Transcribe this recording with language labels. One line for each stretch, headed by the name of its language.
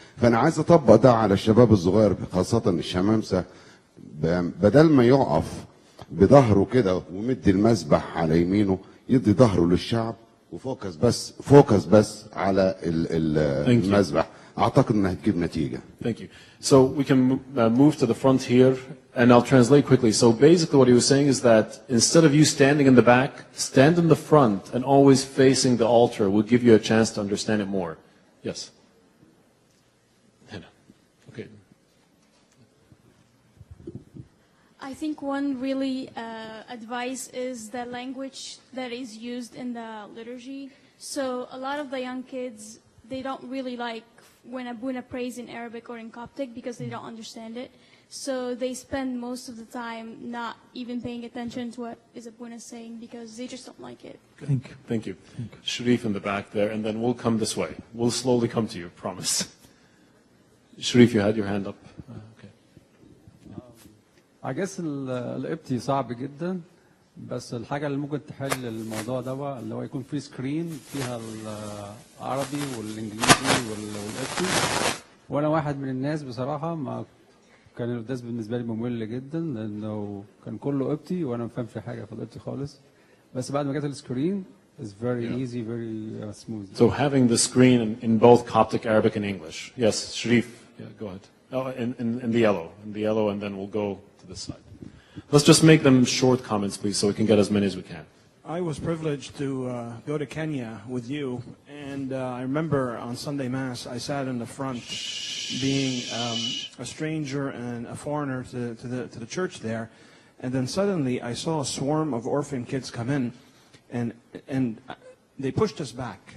Arabic: فأنا عايز أطبق ده على الشباب الصغير خاصة الشمامسة، بدل ما يقف بظهره كده ومدي المسبح على يمينه يدي ظهره للشعب وفوكس بس على المسبح. اعتقد انها هتجيب نتيجه.
English: Thank you. So we can move to the front here and I'll translate quickly. So basically what he was saying is that instead of you standing in the back, stand in the front and always facing the altar will give you a chance to understand it more. Yes. Okay. I think one really advice is the language that is used in the liturgy. So a lot of the young kids, they don't really like when Abuna prays in Arabic or in Coptic because they don't understand it. So they spend most of the time not even paying attention to what is Abuna saying because they just don't like it. Thank you. Sharif in the back there, and then we'll come this way. We'll slowly come to you, promise. Sharif, you had your hand up. Okay.
Arabic: I guess القبطي صعب جدا بس الحاجة اللي ممكن تحل الموضوع ده اللي هو يكون في سكرين فيها العربي والإنجليزي والقبطي وأنا واحد من الناس بصراحة ما كان القداس بالنسبة لي ممل جدا لأنه كان كله قبطي وأنا ما فهمش حاجة في القبطي خالص بس بعد ما جت السكرين
English: it's very easy, very smooth. So having the screen in both Coptic, Arabic, and English. Yes, Sharif, yeah, go ahead. Oh, in the yellow, and then we'll go to this side. Let's just make them short comments, please, so we can get as many as we can. I was privileged to go to Kenya with you, and I remember on Sunday Mass, I sat in the front being a stranger and a foreigner to the church there, and then suddenly I saw a swarm of orphan kids come in, and they pushed us back.